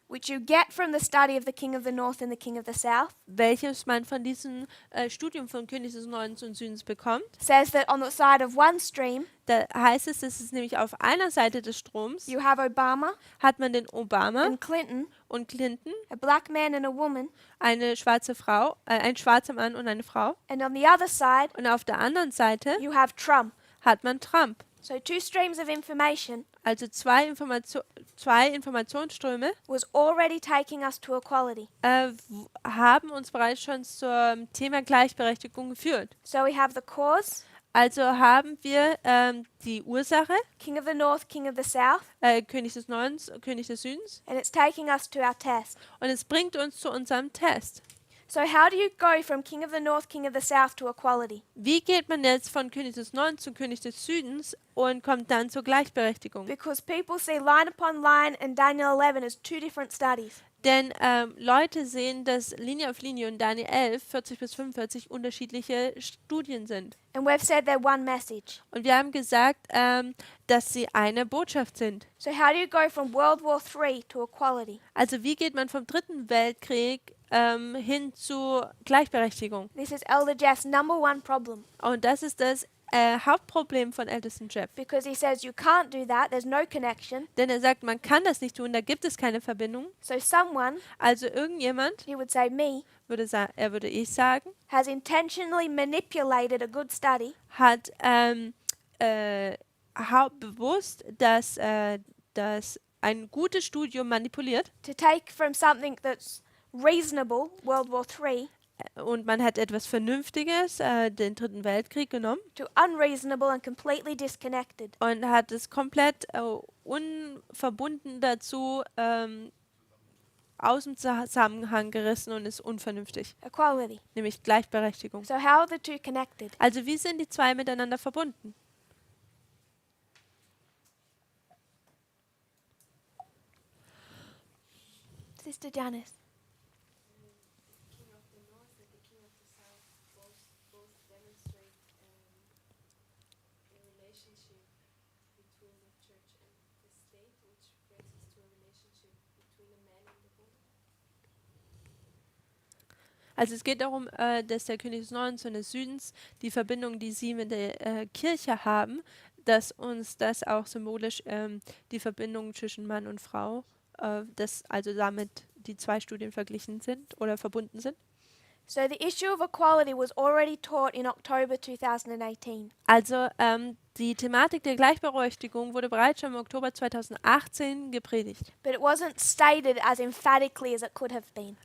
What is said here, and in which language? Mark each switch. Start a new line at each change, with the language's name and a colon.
English: which you get from the study of the king of the north and the king of the south,
German: welches man von diesem Studium von König des Nordens und Südens bekommt.
English: says that on the side of one stream,
German: Da heißt es, dass es nämlich auf einer Seite des Stroms
English: you have Obama
German: hat man den Obama
English: and Clinton,
German: und Clinton,
English: a black man and a woman,
German: eine schwarze Frau, ein schwarzer Mann und eine Frau.
English: and on the other side,
German: Und auf der anderen Seite
English: you have Trump.
German: hat man Trump.
English: So two streams of information
German: Also zwei Informationsströme
English: was already taking us to equality.
German: haben uns bereits schon zum Thema Gleichberechtigung geführt.
English: So we have the cause,
German: Also haben wir die Ursache,
English: king of the north, king of the south,
German: König des Nordens, König des Südens,
English: and it's taking us to our test.
German: und es bringt uns zu unserem Test.
English: So how do you go from king of the north, king of the south to equality?
German: Wie geht man jetzt von König des Nordens zu König des Südens und kommt dann zur Gleichberechtigung?
English: Because people see line upon line and Daniel 11 as two different studies.
German: Denn Leute sehen, dass Linie auf Linie und Daniel 11, 40 bis 45 unterschiedliche Studien sind.
English: And we've said they're one message.
German: Und wir haben gesagt, dass sie eine Botschaft sind.
English: So how do you go from World War III to equality?
German: Also wie geht man vom Dritten Weltkrieg hin zu Gleichberechtigung?
English: This is Elder Jeff's number one problem.
German: Und das ist das Hauptproblem von Ältesten Jeff.
English: Because he says you can't do that, there's no connection.
German: Denn er sagt, man kann das nicht tun, da gibt es keine Verbindung.
English: So someone,
German: Also irgendjemand,
English: he would say me,
German: würde ich sagen,
English: has intentionally manipulated a good study
German: hat bewusst das ein gutes Studium manipuliert
English: to take from something that's reasonable, World War III,
German: und man hat etwas Vernünftiges, den Dritten Weltkrieg genommen
English: to unreasonable and completely disconnected.
German: und hat es komplett unverbunden dazu aus dem Zusammenhang gerissen und ist unvernünftig,
English: Equality.
German: nämlich Gleichberechtigung.
English: So how are the two connected?
German: Also wie sind die zwei miteinander verbunden?
English: Sister Janice. King of the North and the King of the South both demonstrate a relationship between the church and the state, which brings us to a relationship between a man and a woman.
German: Also es geht darum, dass der König des Nordens und des Südens, die Verbindung, die sie mit der Kirche haben, dass uns das auch symbolisch die Verbindung zwischen Mann und Frau, dass also damit die zwei Studien verglichen sind oder verbunden sind.
English: So the issue of equality was already taught in October 2018.
German: Also die Thematik der Gleichberechtigung wurde bereits schon im Oktober 2018 gepredigt.
English: But it wasn't stated as emphatically as it could have been.